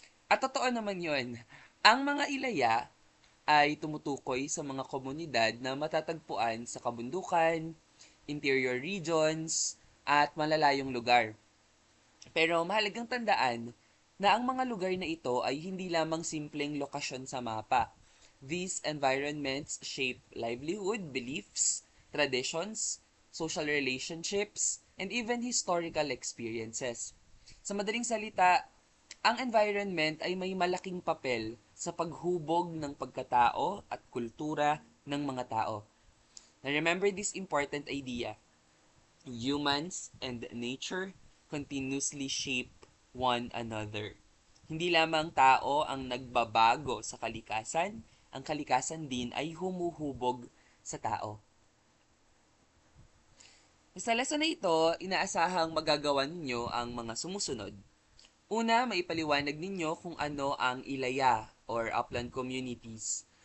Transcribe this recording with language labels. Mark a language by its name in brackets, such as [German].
[Filipino] At totoo naman yon. Ang mga ilaya ay tumutukoy sa mga komunidad na matatagpuan sa kabundukan, interior regions, at malalayong lugar. Pero mahalagang tandaan na ang mga lugar na ito ay hindi lamang simpleng lokasyon sa mapa. [English] These environments shape livelihood, beliefs, traditions, social relationships, and even historical experiences. [Filipino] Sa madaling salita, ang environment ay may malaking papel sa paghubog ng pagkatao at kultura ng mga tao. [English] Now remember this important idea. Humans and nature continuously shape one another. [Filipino] Hindi lamang tao ang nagbabago sa kalikasan, ang kalikasan din ay humuhubog sa tao. Sa lesson na ito, inaasahang magagawa ninyo ang mga sumusunod. Una, maipaliwanag ninyo kung ano ang ilaya or upland communities.